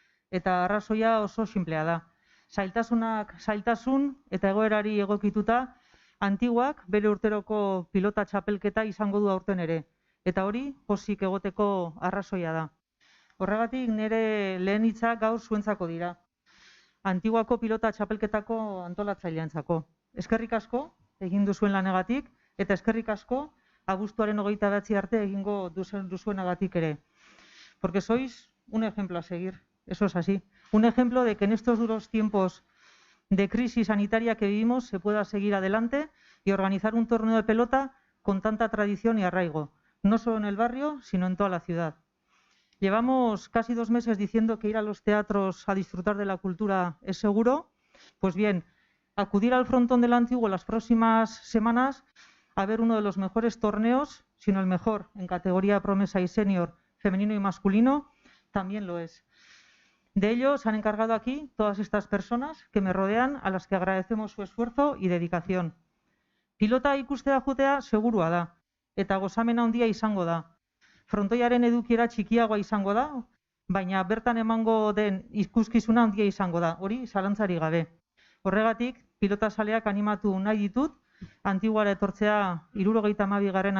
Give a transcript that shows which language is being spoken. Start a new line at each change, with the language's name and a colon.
Basque: Eta arrazoia oso sinplea da. Zailtasun eta egoerari egokituta, Antiguak bere urteroko pilota txapelketa izango du aurten ere, eta hori pozik egoteko arrazoia da. Horregatik nire lehen hitzak gaur zuentzako dira. Antiguako pilota txapelketako antolatzaileantzako. Eskerrik asko egin duzuen lanegatik, eta eskerrik asko abuztuaren 29 arte egingo duzuenagatik ere.
Spanish: Porque sois un ejemplo a seguir, eso es así. Un ejemplo de que en estos duros tiempos de crisis sanitaria que vivimos se pueda seguir adelante y organizar un torneo de pelota con tanta tradición y arraigo, no solo en el barrio, sino en toda la ciudad. Llevamos casi 2 meses diciendo que ir a los teatros a disfrutar de la cultura es seguro. Pues bien, acudir al frontón del Antiguo las próximas semanas a ver uno de los mejores torneos, sino el mejor en categoría promesa y senior, femenino y masculino, también lo es. De ello se han encargado aquí todas estas personas que me rodean, a las que agradecemos su esfuerzo y dedicación.
Basque: Pilota ikustera joatea segurua da, eta gozamena handia izango da. Frontoiaren edukiera txikiagoa izango da, baina bertan emango den ikuskizuna handia izango da, hori zalantzari gabe. Horregatik, pilotazaleak animatu nahi ditut, Antiguara etortzea 72.